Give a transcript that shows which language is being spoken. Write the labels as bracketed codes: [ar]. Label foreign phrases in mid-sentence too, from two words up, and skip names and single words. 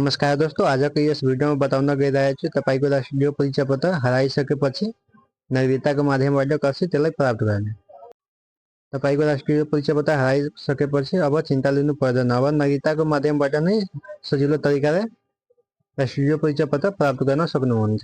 [hi] नमस्कार दोस्तों, आज के इस वीडियो में [ne] बताउन गई रहा है तपाईको राष्ट्रीय परिचय पत्र हराइसकेपछि नागरिकताको माध्यमबाट कसरी त्यसलाई प्राप्त गर्ने। तपाईको राष्ट्रिय परिचय पत्र हराइसकेपछि अब चिन्ता लिनु पर्दैन। अब नागरिकताको माध्यमबाट नै सजिलो तरिकाले राष्ट्रिय परिचय पत्र प्राप्त गर्न सक्नुहुन्छ।